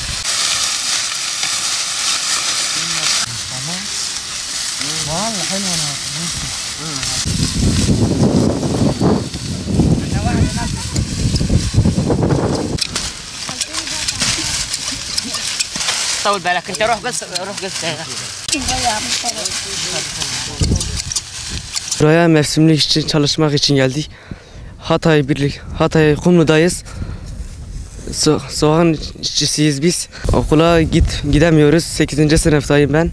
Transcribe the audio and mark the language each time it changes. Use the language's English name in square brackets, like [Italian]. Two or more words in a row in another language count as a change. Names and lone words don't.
[Arabic] والله حلو انا. طول بالك انت روح قص [Turkish] Buraya mevsimlik için çalışmak için geldik. Hatay Kumlu'dayız. Soğan işçisiyiz biz. Okula gidemiyoruz. 8. sınıftayım ben.